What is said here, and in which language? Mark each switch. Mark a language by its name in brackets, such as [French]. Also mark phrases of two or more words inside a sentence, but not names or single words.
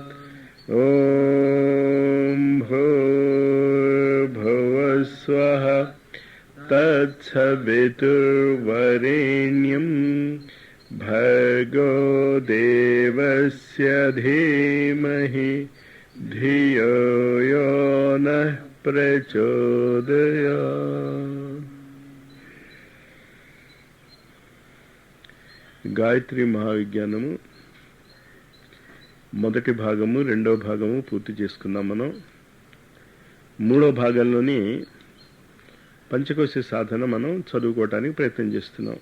[Sanskrit] ॐ भूर्भुवः स्वः तत्सवितुर्वरेण्यं भर्गो देवस्य धीमहि धियो यो नः प्रचोदयात्। [Telugu] గాయత్రి మహావిజ్ఞానము మొదటి భాగము రెండో భాగము పూర్తి చేసుకున్నాం. మనం మూడో భాగంలోని పంచకోశ సాధన మనం చదువుకోవటానికి ప్రయత్నం చేస్తున్నాం.